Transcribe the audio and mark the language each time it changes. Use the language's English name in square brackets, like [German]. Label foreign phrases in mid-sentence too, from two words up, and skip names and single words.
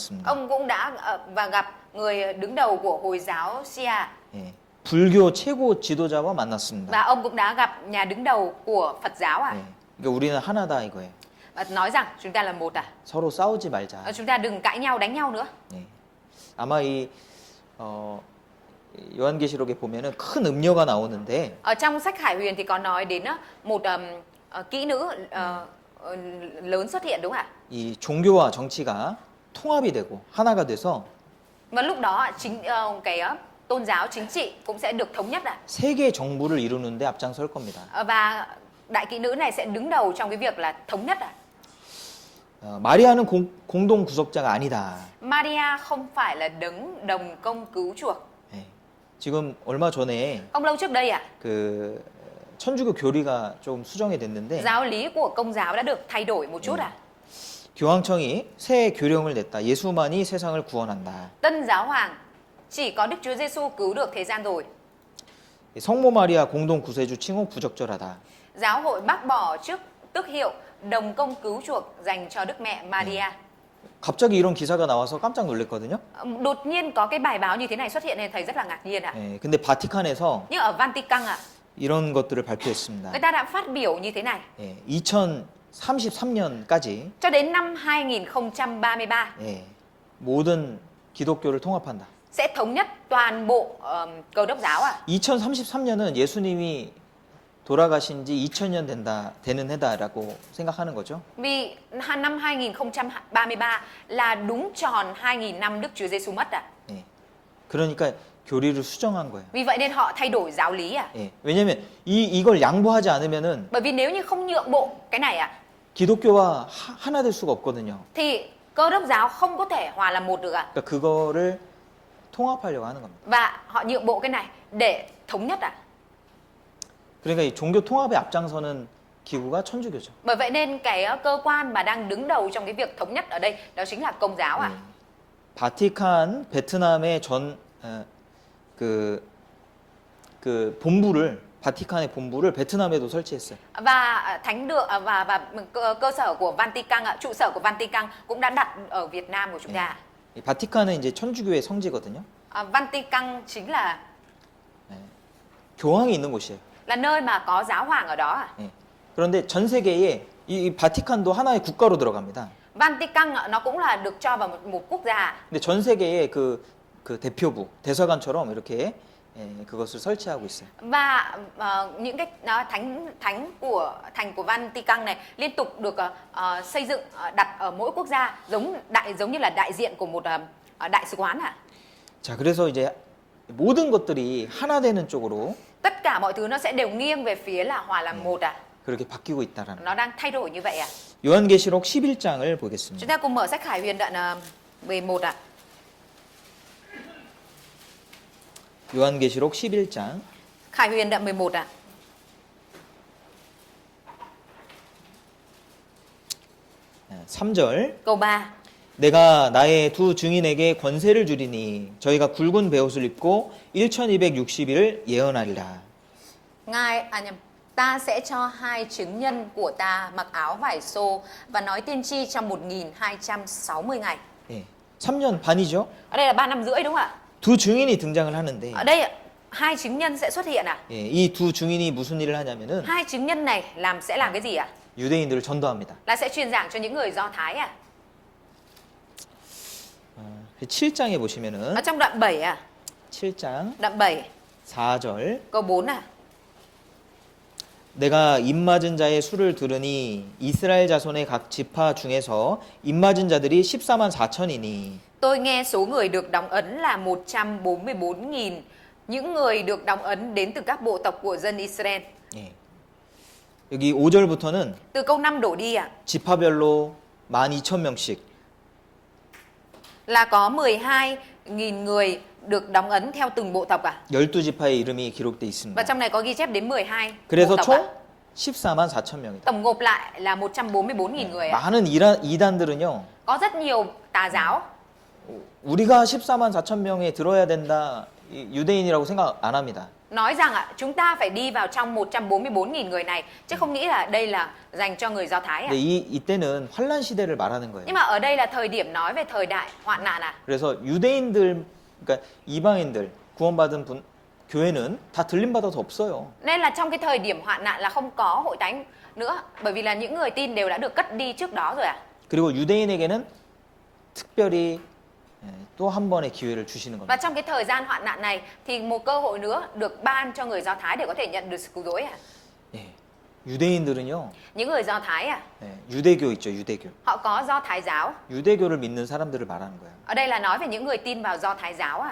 [Vietnamese] Ông cũng đã và gặp người đứng đầu của Hồi giáo Shia. [Korean] 예. 불교 최고 지도자와 만났습니다. [Vietnamese] Và ông cũng đã gặp nhà đứng đầu của Phật giáo à? [Korean] 네. 그러니까 우리는 하나다 이거예요. [Vietnamese] Và nói rằng chúng ta là một à? [Korean] 서로 싸우지 말자. [Vietnamese] Chúng ta đừng cãi nhau, đánh nhau nữa. [Korean] 네. 아마 이 요한계시록에 보면은 큰 음녀가 나오는데 [Vietnamese] Ở trong sách Khải Huyền thì có nói đến một kỹ nữ lớn xuất hiện đúng không ạ? [Korean] 이 종교와 정치가 통합이 되고 하나가 돼서 [Vietnamese] Và lúc đó chính cái tôn giáo chính trị cũng sẽ được thống nhất à? [Korean] 세계 정부를 이루는데 앞장설 겁니다. [Vietnamese] Và đại kỹ nữ này sẽ đứng đầu trong cái việc là thống nhất à? [Korean] 마리아는 공동 구속자가 아니다. [Vietnamese] Maria không phải là đấng đồng công cứu chuộc. [Korean] 네. 지금 얼마 전에 [Vietnamese] Không lâu trước đây [Korean] 그 천주교 교리가 좀 수정이 됐는데 [Vietnamese] giáo lý của công giáo đã được thay đổi một chút à? [Korean] 교황청이 새 교령을 냈다. 예수만이 세상을 구원한다. [Vietnamese] Tân giáo hoàng chỉ có Đức Chúa Giêsu cứu được thế gian rồi. [Korean] 성모 마리아 공동 구세주 칭호 부적절하다. [Vietnamese] Giáo hội bác bỏ trước tước hiệu đồng công cứu chuộc dành cho Đức Mẹ Maria. [Korean] 갑자기 이런 기사가 나와서 깜짝 놀랐거든요. [Vietnamese] Đột nhiên có cái bài báo như thế này xuất hiện nên thầy rất là ngạc nhiên ạ. [Korean] 예, 근데 바티칸에서 [Vietnamese] Nhưng ở Vatican [Korean] 이런 것들을 발표했습니다. [Vietnamese] người ta đã phát biểu như thế này. [Korean] 예, 2033년까지 [Vietnamese] Cho đến năm 2033 [Korean] 모든 기독교를 통합한다. [Vietnamese] sẽ thống nhất toàn bộ Cơ đốc giáo à. [Korean] 2033년은 예수님이 돌아가신 지 2000년 되는 해다라고 생각하는 거죠. [Vietnamese] Vì năm 2033 là đúng tròn 2000 năm Đức Chúa Giêsu mất à. [Korean] 예. 그러니까 교리를 수정한 거예요. [Vietnamese] Vì vậy nên họ thay đổi giáo lý à. [Korean] 예. 왜냐면 이걸 양보하지 않으면은 [Vietnamese] Bởi vì nếu như không nhượng bộ cái này à [Korean] 기독교와 하나 될 수가 없거든요. [Vietnamese] thì Cơ đốc giáo không có thể hòa làm một được à. [Korean] 그러니까 그거를 통합하려고 하는 겁니다. [Vietnamese] Và họ nhượng bộ cái này để thống nhất à. [Korean] 그러니까 이 종교 통합에 앞장서는 기구가 천주교죠. [Vietnamese] Bởi vậy nên cái cơ quan mà đang đứng đầu trong cái việc thống nhất ở đây đó chính là Công giáo à. [Korean] 바티칸 베트남의 그 본부를 바티칸의 본부를 베트남에도 설치했어요. [Vietnamese] Và thánh đường và cơ sở của Vatican trụ sở của Vatican cũng đã đặt ở Việt Nam của chúng ta. [Korean] 이 바티칸은 이제 천주교의 성지거든요. [Vietnamese] Vatican chính là [Korean] 교황이 있는 곳이에요. [Vietnamese] nơi mà có giáo hoàng ở đó à. [Korean] 예. 그런데 전 세계에 이 바티칸도 하나의 국가로 들어갑니다. [Vietnamese] Vatican nó cũng là được cho vào một quốc gia. [Korean] 근데 전 세계에 그 대표부, 대사관처럼 이렇게 그것을 설치하고 있어요. [Vietnamese] Và những cái thánh của thành của Vatican này liên tục được xây dựng đặt ở mỗi quốc gia giống như là đại diện của một đại sứ quán à. [Korean] 자, 그래서 이제 모든 것들이 하나 되는 쪽으로 [Vietnamese] Tất cả mọi thứ nó sẽ đều nghiêng về phía là hòa làm một à. [Korean] 그렇게 바뀌고 있다라는. [Vietnamese] Nó đang thay đổi như vậy à. [Korean] 요한계시록 11장을 [Vietnamese] Chúng [Korean] 보겠습니다. [Vietnamese] ta cùng mở sách Khải Huyền đoạn 11 ạ. [Korean] 요한계시록 11장 [Vietnamese] Khải Huyền đoạn 11 ạ. [Korean] 3절 [Vietnamese] Câu 3. [Korean] 내가 나의 두 증인에게 권세를 주리니 저희가 굵은 베옷을 입고 1260일을 예언하리라. [Vietnamese] Ta sẽ cho hai chứng nhân của ta mặc áo vải xô và nói tiên tri trong 1260 ngày. [Korean] 예, 3년 반이죠. [Vietnamese] Ở đây là 3 năm rưỡi đúng không ạ? [Korean] 두 증인이 등장을 하는데 [Vietnamese] Ở đây hai chứng nhân sẽ xuất hiện à? [Korean] 예, 이 두 증인이 무슨 일을 하냐면은 [Vietnamese] Hai chứng nhân này sẽ làm cái gì ạ? [Korean] 유대인들을 전도합니다. [Vietnamese] Là sẽ truyền giảng cho những người Do Thái à? [Korean] 7장에 보시면은 [Vietnamese] Ở trong đoạn 7 à? [Korean] 7장 [Vietnamese] Đoạn 7 [Korean] 4절 [Vietnamese] câu 4 à? [Korean] 내가 입맞은 자의 수를 들으니 이스라엘 자손의 각 지파 중에서 입맞은 자들이 14만 4천이니 [Vietnamese] Tôi nghe số người được đóng ấn là 144.000. Những người được đóng ấn đến từ các bộ tộc của dân Israel. [Korean] 예. 여기 5절부터는 [Vietnamese] Từ câu 5 đổ đi ạ. [Korean] 지파별로 12,000명씩 [Vietnamese] Là có 12.000 người được đóng ấn theo từng bộ tộc à? [Korean] 12지파의 이름이 기록돼 [Vietnamese] Và [Korean] 있습니다. [Vietnamese] trong này có ghi chép đến 12 bộ [Korean] 그래서 [Vietnamese] tộc [Korean] 총 [Vietnamese] à? [Korean] 14만 4천 명이다. [Vietnamese] Tổng gộp lại là 144.000 người ạ. [Korean] 많은 이단들은요. [Vietnamese] Có rất nhiều tà giáo [Korean] 우리가 14만 4천 명에 들어야 된다. 유대인이라고 생각 안 합니다. [Vietnamese] nói rằng chúng ta phải đi vào trong 144.000 người này chứ không nghĩ là đây là dành cho người Do Thái à. [Korean] 근데 이때는 환란 시대를 말하는 거예요. [Vietnamese] Nhưng mà ở đây là thời điểm nói về thời đại hoạn nạn à. [Korean] 그래서 유대인들 그러니까 이방인들 구원받은 교회는 다 들림받아서 없어요. [Vietnamese] Nên là trong cái thời điểm hoạn nạn là không có hội thánh nữa, bởi vì là những người tin đều đã được cất đi trước đó rồi ạ. [Korean] 그리고 유대인에게는 특별히 또 한 번의 기회를 주시는 [Vietnamese] Và [Korean] 겁니다. [Vietnamese] trong cái thời gian hoạn nạn này thì một cơ hội nữa được ban cho người Do Thái để có thể nhận được sự cứu rỗi ạ. [Korean] 예. 유대인들은요, [Vietnamese] Những người Do Thái [Korean] 유대교 있죠, 유대교. [Vietnamese] họ có Do Thái giáo. [Korean] 유대교를 믿는 사람들을 말하는 거예요. [Vietnamese] Ở đây là nói về những người tin vào Do Thái giáo ạ.